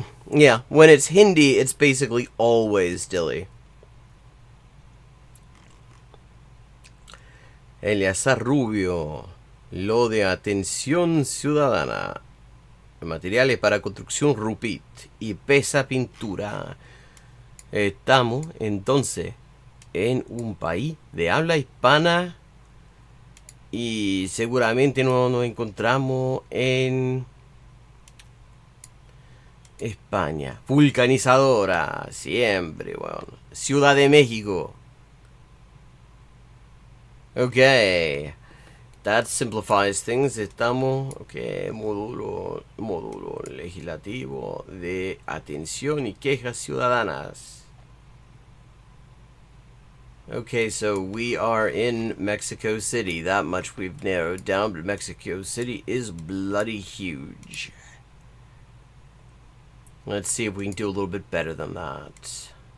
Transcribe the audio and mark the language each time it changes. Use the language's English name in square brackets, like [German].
[English] Yeah, when it's Hindi, it's basically always Delhi. [Spanish] Eleazar Rubio, lo de atención ciudadana, materiales para construcción Rupit y pesa pintura. Estamos entonces en un país de habla hispana y seguramente no nos encontramos en España. Vulcanizadora, siempre, bueno. Ciudad de México. [English] Okay. That simplifies things. [Spanish] Estamos, ok, módulo legislativo de atención y quejas ciudadanas. [English] Okay, so we are in Mexico City. That much we've narrowed down, but Mexico City is bloody huge. Let's see if we can do a little bit better than that.